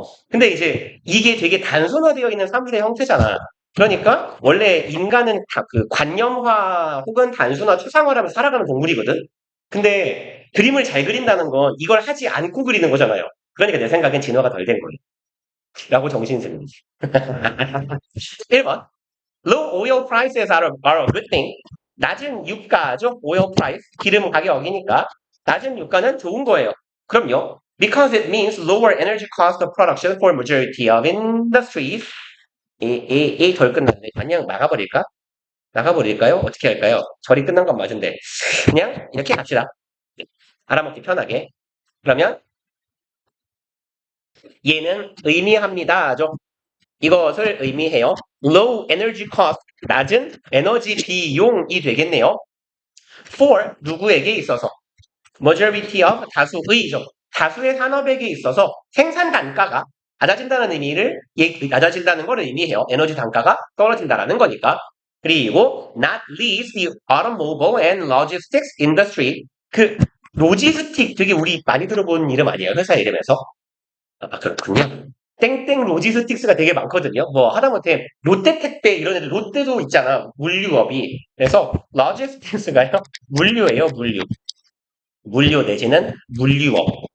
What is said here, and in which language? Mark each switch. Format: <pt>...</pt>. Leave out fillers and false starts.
<ko>근데 이제 이게 되게 단순화되어 있는 사물의 형태잖아. 그러니까 원래 인간은 다 그 관념화 혹은 단순화, 추상화라면 살아가는 동물이거든. 근데 그림을 잘 그린다는 건 이걸 하지 않고 그리는 거잖아요. 그러니까 내 생각엔 진화가 덜 된 거예요. 라고 정신승리. 1번.</ko> <en>Low oil prices are a good thing.</en> <ko>낮은 유가죠.</ko> <en>oil price.</en> <ko>기름 가격이니까. 낮은 유가는 좋은 거예요. 그럼요.</ko> <en>Because it means lower energy cost of production for majority of industries.</en> <ko>덜 끝났네. 그냥 막아버릴까? 나가버릴까요? 어떻게 할까요? 절이 끝난 건 맞은데. 그냥 이렇게 갑시다. 알아먹기 편하게. 그러면 얘는 의미합니다죠. 이것을 의미해요.</ko> <en>Low energy cost,</en> <ko>낮은 에너지 비용이 되겠네요. For 누구에게 있어서</ko> <en>majority of</en> <ko>다수의죠. 다수의 산업에게 있어서 생산 단가가 낮아진다는 의미를 낮아진다는 걸 의미해요. 에너지 단가가 떨어진다라는 거니까.</ko> <en>그리고 not least the automobile and logistics industry.</en> <ko>그 로지스틱 되게 우리 많이 들어본 이름 아니에요? 회사 이름에서. 그렇군요. 땡땡 로지스틱스가 되게 많거든요. 뭐 하다못해 롯데 택배 이런 애들 롯데도 있잖아. 물류업이. 그래서 로지스틱스가요. 물류예요. 물류. 물류 내지는 물류업.</ko>